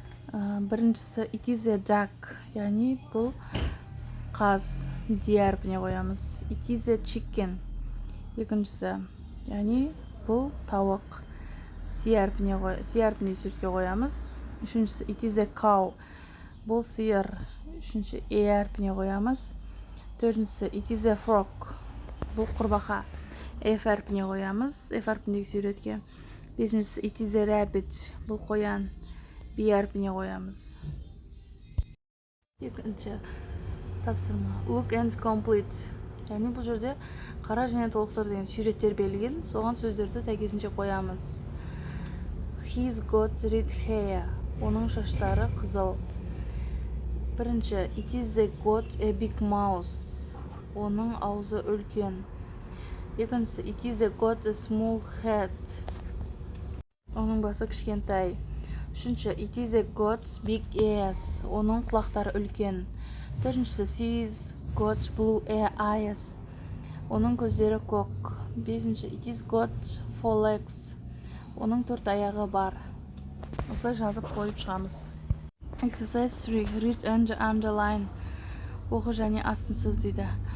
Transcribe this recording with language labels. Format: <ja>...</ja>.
<kk>Біріншісі,</kk> <en>it is a duck,</en> <kk>яғни бұл қаз, D әрпіне қоямыз.</kk> <en>It is a chicken.</en> <kk>Екіншісі, яғни бұл тауық, C әрпіне суретке қоямыз. Үшіншісі,</kk> <en>it is a cow.</en> <kk>Бұл сиыр. Үшінші, E әрпіне қоямыз. Төртіншісі,</kk> <en>it is a frog.</en> <kk>Бұл құрбақа. F әрпіне қоямыз. F әрпіндегі суретке. Бесіншісі,</kk> <en>it is a rabbit.</en> <kk>Бұл қоян. B әрпіне қоямыз. Екінші тапсырма.</kk> <en>Look and complete.</en> <kk>Яғни бұл жерде қара және толықтыр деген суреттер берілген. Соған сөздерді сәйкесінше қоямыз.</kk> <en>He's got red hair.</en> <kk>Оның шаштары қызыл. Бірінші,</kk> <en>it is got a big mouth.</en> <kk>Оның аузы үлкен. Екіншісі,</kk> <en>it is got a small head.</en> <kk>Оның басы кішкентай. Үшінші,</kk> <en>it is got big ears.</en> <kk>Оның құлақтары үлкен. Төртіншісі,</kk> <en>she's got blue eyes.</en> <kk>Оның көздері көк. Бесінші,</kk> <en>it is got 4 legs.</en> <kk>Оның 4 аяғы бар. Осылай жазып қойып шығамыз.</kk> <en>Exercise 3. Read and underline.</en> <kk>Оқы және астынсыз дейді.</kk>